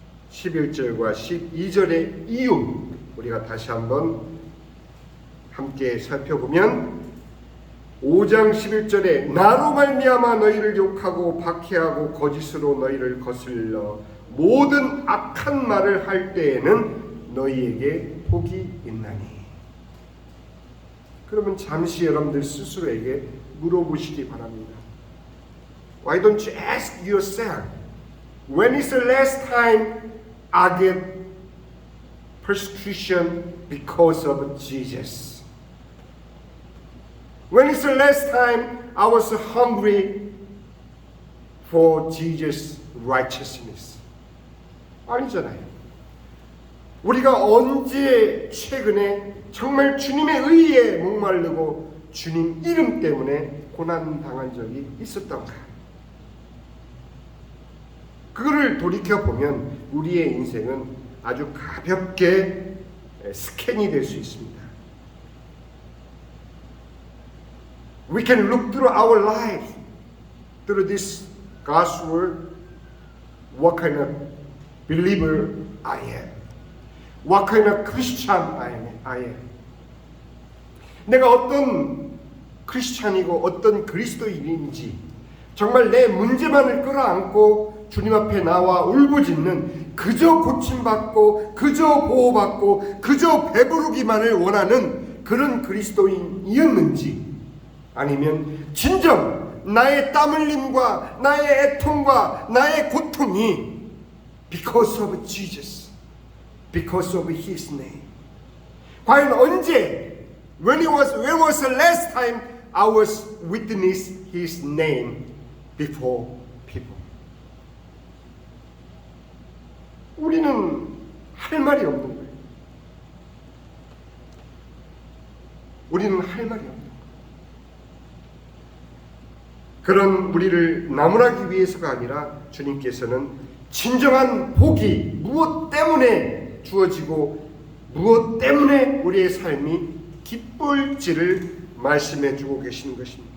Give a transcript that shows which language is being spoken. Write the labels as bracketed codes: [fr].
[ko] 11절과 12절의 이유 우리가 다시 한번 함께 살펴보면 5장 11절에 나로 말미암아 너희를 욕하고 박해하고 거짓으로 너희를 거슬러 모든 악한 말을 할 때에는 너희에게 복이 있나니. 그러면 잠시 여러분들 스스로에게 물어보시기 바랍니다. [en] Why don't you ask yourself, when is the last time I get persecution because of Jesus? When is the last time I was hungry for Jesus' righteousness? [ko] 아니잖아요. 우리가 언제 최근에 정말 주님의 의에 목마르고 주님 이름 때문에 고난 당한 적이 있었던가? 그거를 돌이켜보면 우리의 인생은 아주 가볍게 스캔이 될 수 있습니다. [en] We can look through our life, through this God's word, what kind of believer I am, what kind of Christian I am. [ko] 내가 어떤 크리스찬이고 어떤 그리스도인인지 정말 내 문제만을 끌어안고 주님 앞에 나와 울부짖는 그저 고침받고 그저 보호받고 그저 배부르기만을 원하는 그런 그리스도인이었는지, 아니면 진정 나의 땀 흘림과 나의 애통과 나의 고통이 [en] because of Jesus, because of His name. [ko] 과연 언제, [en] when was the last time I was witness His name before people? [ko] 우리는 할 말이 없는 거예요. 우리는 할 말이 없는 거예요. 그런 우리를 나무라기 위해서가 아니라 주님께서는 진정한 복이 무엇 때문에 주어지고 무엇 때문에 우리의 삶이 기쁠지를 말씀해 주고 계시는 것입니다.